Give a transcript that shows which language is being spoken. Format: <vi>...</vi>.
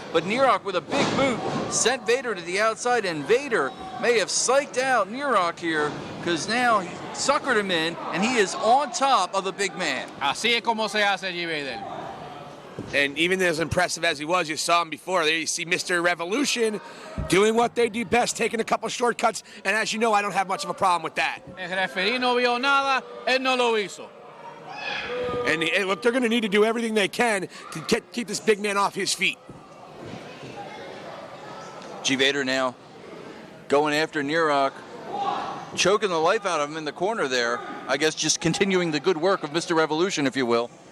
<en>But Nerok, with a big boot, sent Vader to the outside, and Vader may have psyched out Nerok here, because now he suckered him in, and he is on top of the big man.</en> <es>Así es como se hace, G. Vader.</es> <en>And even as impressive as he was, you saw him before. There you see Mr. Revolution doing what they do best, taking a couple shortcuts. And as you know, I don't have much of a problem with that.</en> <es>El referí no vio nada, él no lo hizo.</es> <en>And look, they're going to need to do everything they can to keep this big man off his feet. G. Vader now going after Nerok, choking the life out of him in the corner there. I guess just continuing the good work of Mr. Revolution, if you will.</en>